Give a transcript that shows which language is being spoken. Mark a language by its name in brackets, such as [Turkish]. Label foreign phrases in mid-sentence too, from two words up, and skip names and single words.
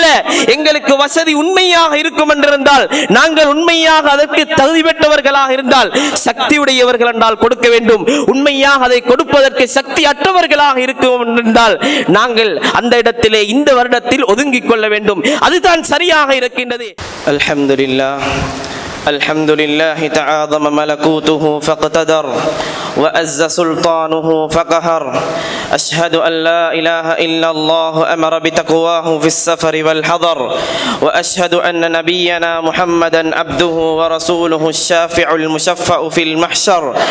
[Tamil] எங்களுக்கு வசதி உண்மையாக இருக்கும் என்றிருந்தால், நாங்கள் உண்மையாக அதற்கு தகுதி பெற்றவர்களாக இருந்தால், சக்தி உடையவர்கள் என்றால் கொடுக்க வேண்டும். உண்மையாக அதை கொடுப்பதற்கு சக்தி அற்றவர்களாக இருக்கும் என்றால் நாங்கள் அந்த இடத்திலே இந்த வருடத்தில் ஒதுங்கிக் கொள்ள வேண்டும். அதுதான் சரியாக இருக்கின்றது. [Arabic] அல்ஹம்துலில்லாஹ் الحمد لله تعاظم ملكوته فاقتدر وأز سلطانه فقهر أشهد أن لا إله إلا الله أمر بتقواه في السفر والحضر وأشهد أن نبينا محمدا عبده ورسوله الشافع المشفع في المحشر